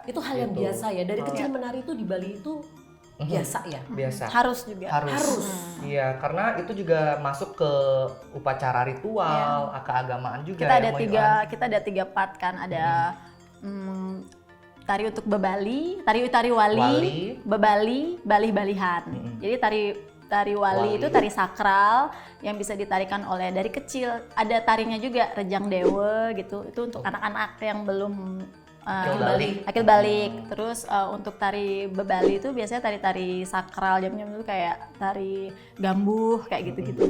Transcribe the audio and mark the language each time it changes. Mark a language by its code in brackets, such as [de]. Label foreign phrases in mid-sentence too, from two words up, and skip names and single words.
[id] Itu hal yang Gitu. biasa ya. Dari kecil menari itu di Bali itu biasa ya. Biasa. Harus juga. Harus. Iya, karena itu juga masuk ke upacara ritual, keagamaan juga. Kita ada tiga part kan, ada tari untuk bebali, tari wali, bebali, balih-balihan. Jadi tari wali itu tari sakral yang bisa ditarikan oleh dari kecil. Ada tarinya juga rejang dewa gitu. Itu untuk anak-anak yang belum akil balik. Terus untuk tari bebali itu biasanya tari-tari sakral jam-jam itu kayak tari gambuh kayak gitu-gitu.